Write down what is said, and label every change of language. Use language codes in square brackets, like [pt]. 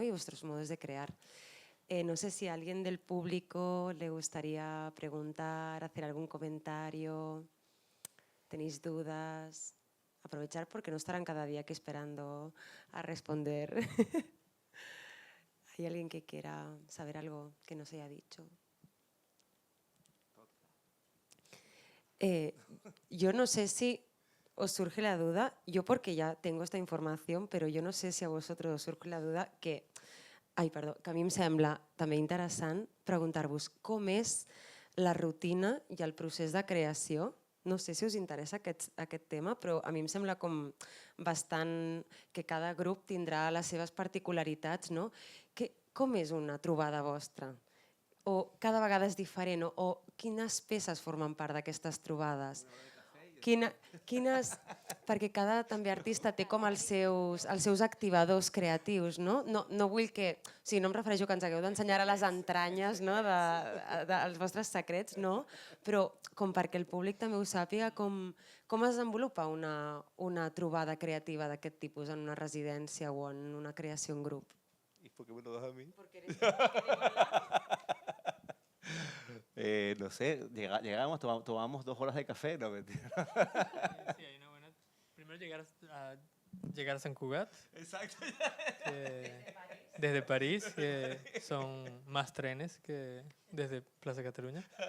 [es] Y vuestros modos de crear. No sé si a alguien del público le gustaría preguntar, hacer algún comentario, tenéis dudas, aprovechar porque no estarán cada día aquí esperando a responder. ¿Hay alguien que quiera saber algo que no se haya dicho? Yo no sé si os surge la duda, yo porque ya tengo esta información, [ca] però jo no sé si a vosotros us surge la duda que a mi em sembla també interessant preguntar-vos com és la rutina i el procés de creació. No sé si us interessa aquest tema, però a mi em sembla com bastant que cada grup tindrà les seves particularitats, no? Com és una trobada vostra? O cada vegada és diferent? O quines peces formen part d'aquestes trobades? Perquè cada també artista té com els seus activadors creatius, no? No vull que... O sigui, no em refereixo que ens hagueu d'ensenyar a les entranyes, no? dels vostres secrets, no? Però com perquè el públic també ho sàpiga, com es desenvolupa una trobada creativa d'aquest tipus en una residència o en una creació en grup? [es] ¿Y por qué me lo das a mí? Porque eres No sé, llegamos, tomamos 2 horas de café, no mentira. Sí, hay una buena. Primero llegar a Sant Cugat. Exacto. Desde París, que son más trenes que desde Plaza Cataluña.